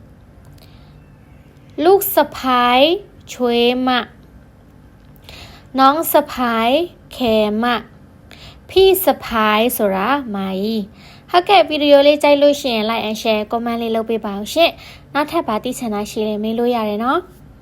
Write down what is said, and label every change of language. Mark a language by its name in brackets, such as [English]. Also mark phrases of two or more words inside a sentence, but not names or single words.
[Thai] ลูกสะใภ้ช่วยมาน้องสะใภ้แคมาพี่สะใภ้ [Burmese] ဆိုရာမာကြီးဟုတ်ကဲ့ဗီဒီယိုလေးကြိုက်လို့ရှိရင် [English] like and share [Burmese] comment လေးလုပ်ပေးပါဦးရှင်နောက်ထပ်ပါသိချင်တာရှိရင်မေးလို့ရတယ်နော်